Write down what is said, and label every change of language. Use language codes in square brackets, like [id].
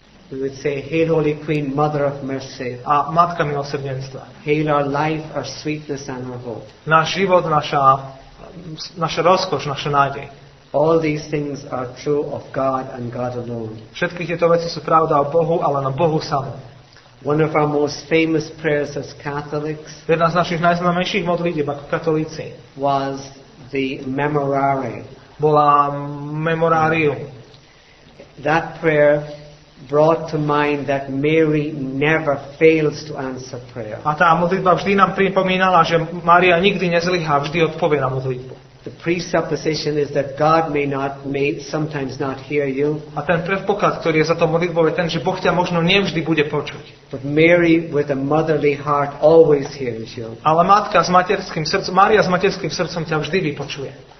[en] We would say, Hail Holy Queen, Mother of Mercy. [sk] A Matka milosrdenstva. [en] Hail our life, our sweetness and our hope. [sk] Náš život, naša rozkoš, naša nádej. [en] All these things are true of God and God alone. [sk] Všetky tieto veci sú pravda o Bohu, ale na Bohu samom. [en] One of our most famous prayers as Catholics [sk] Jedna z našich najznámejších modlitieb ako katolíci [en] was the Memorare. [sk] bola Memorarium. [en] That prayer brought to mind that Mary never fails to answer prayer. [sk] A tá modlitba vždy nám pripomínala, že Mária nikdy nezlyhá, vždy odpovie na modlitbu. [en] The presupposition is that God may sometimes not hear you, [sk] A ten predpoklad, ktorý je za to modlitbou, je ten, že Boh ťa možno nevždy bude počuť. [en] but Mary with a motherly heart always hears you. [sk] Ale Mária s materským srdcom ťa vždy vypočuje.